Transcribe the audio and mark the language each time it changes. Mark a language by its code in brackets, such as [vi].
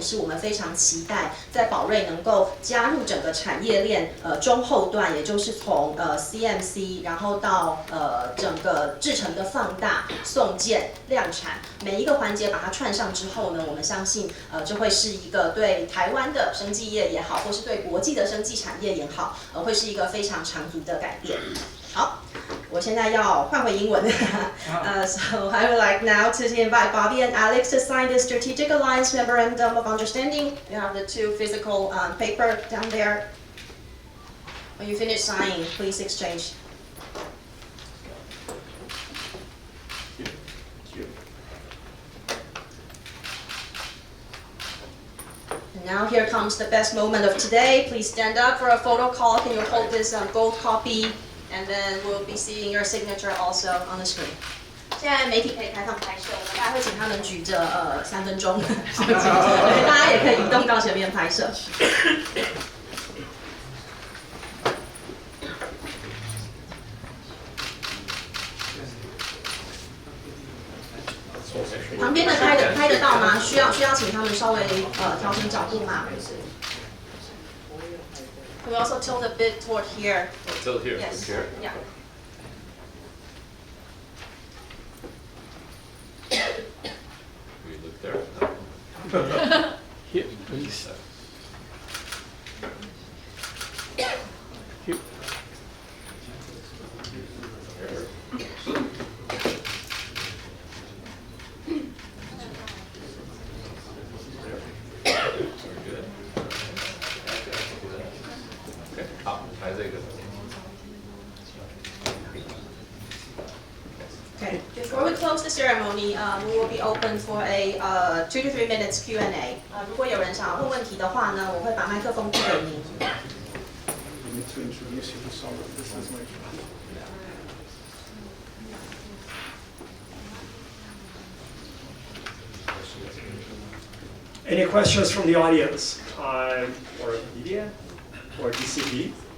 [zh] 是我们非常期待在宝瑞能够加入整个产业链中后段，也就是从CMC 然后到整个制程的放大、送件、量产，每一个环节把它串上之后呢，我们相信就会是一个对台湾的生技业也好，或是对国际的生技产业也好，会是一个非常长足的改变。好，我现在要换回英文。 [en] So I would like now to invite Bobby and Alex to sign the Strategic Alliance Memorandum of Understanding. You have the two physical paper down there. When you finish signing, please exchange. And now here comes the best moment of today. Please stand up for a photo call. Can you hold this gold copy? And then we'll be seeing your signature also on the screen. [zh] 现在媒体可以台上拍摄，我们大概会请他们举着3分钟，对，大家也可以移动到前面拍摄。旁边的拍得到吗？需要请他们稍微调整角度吗？ [en] We also tilt a bit toward here. Oh, tilt here. Yes. Here. Yeah. We look there. Here, please. Here. Okay. Before we close the ceremony, we will be open for a 2 to 3 minutes Q&A. [zh] 如果有人想要问问题的话呢，我会把麦克风递给您。 [en] I need to introduce you to someone. This is my friend. Any questions from the audience? Or media? Or DCP?